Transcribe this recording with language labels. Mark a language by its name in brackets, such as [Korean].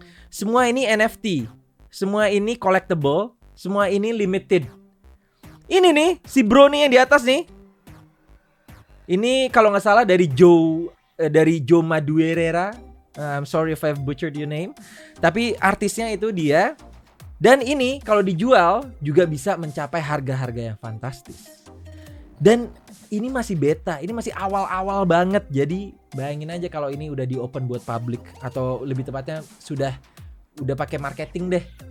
[Indonesian] Semua ini NFT, semua ini collectible, semua ini limited. Ini nih si bro nih yang di atas nih. Ini kalau nggak salah dari Joe Madureira. [English] I'm sorry if I've butchered your name. [Indonesian] Tapi artisnya itu dia. Dan ini kalau dijual juga bisa mencapai harga-harga yang fantastis. Dan ini masih beta, ini masih awal-awal banget. Jadi bayangin aja kalau ini udah di open buat public, atau lebih tepatnya udah pakai marketing deh.